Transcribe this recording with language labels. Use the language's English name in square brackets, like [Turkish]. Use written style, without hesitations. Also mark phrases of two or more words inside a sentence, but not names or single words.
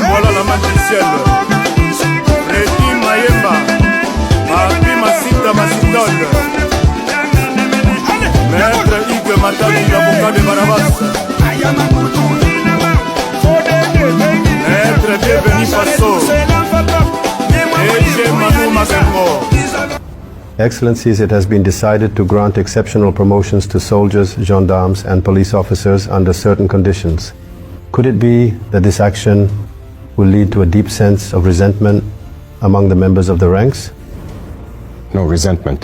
[French] voilà la matricielle, Redi Mayemba, Papi Masita Masitol, Maître Ike Matali, l'avocat de Barabas, Maître Deveni Faso, Eche Manu Mabengo. [English] Excellencies, it has been decided to grant exceptional promotions to soldiers, gendarmes, and police officers under certain conditions. Could it be that this action will lead to a deep sense of resentment among the members of the ranks? No resentment.